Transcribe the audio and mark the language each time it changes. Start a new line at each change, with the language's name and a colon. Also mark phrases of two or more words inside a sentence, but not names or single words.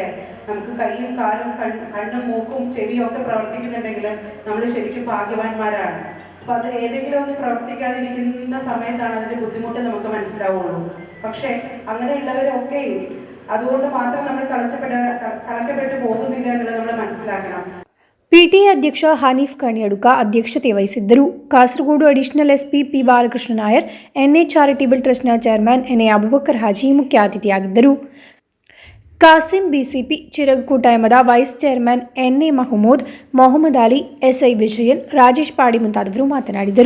Malayalam: നമുക്ക് കൈയും കാലും കണ്ണും മൂക്കും ചെവിയും ഒക്കെ പ്രവർത്തിക്കുന്നുണ്ടെങ്കിലും നമ്മൾ ശരിക്കും ഭാഗ്യവാന്മാരാണ്. അപ്പൊ അത് ഏതെങ്കിലും ഒന്ന് പ്രവർത്തിക്കാതിരിക്കുന്ന സമയത്താണ് അതിന്റെ ബുദ്ധിമുട്ട് നമുക്ക് മനസ്സിലാവുള്ളൂ. പക്ഷെ അങ്ങനെയുള്ളവരൊക്കെയും അതുകൊണ്ട് മാത്രം നമ്മൾ തളയ്ക്കപ്പെട്ടു പോകുന്നില്ല എന്നുള്ളത് നമ്മൾ മനസ്സിലാക്കണം.
Kannada: ಪಿಟಿಎ ಅಧ್ಯಕ್ಷ ಹನೀಫ್ ಕಣಿಯಡುಕ ಅಧ್ಯಕ್ಷತೆ ವಹಿಸಿದ್ದರು. ಕಾಸರಗೋಡು
English: additional SP
Kannada: ಪಿ ಬಾಲಕೃಷ್ಣ ನಾಯರ್, ಎನ್ಎ ಚಾರಿಟೇಬಲ್ ಟ್ರಸ್ಟ್ನ ಚೇರ್ಮನ್ ಎನ್ಎ ಅಬುಬಕರ್ ಹಾಜಿ ಮುಖ್ಯ ಅತಿಥಿಯಾಗಿದ್ದರು. ಕಾಸಿಂ ಬಿಸಿಪಿ ಚಿರಗ್ ಕೂಟಾಯಮದ
English: vice chairman
Kannada: ಎನ್ಎ ಮಹಮೂದ್, ಮೊಹಮ್ಮದ್ ಅಲಿ, ಎಸ್ಐ ವಿಜಯನ್, ರಾಜೇಶ್ ಪಾಡಿ ಮುಂತಾದವರು ಮಾತನಾಡಿದರು.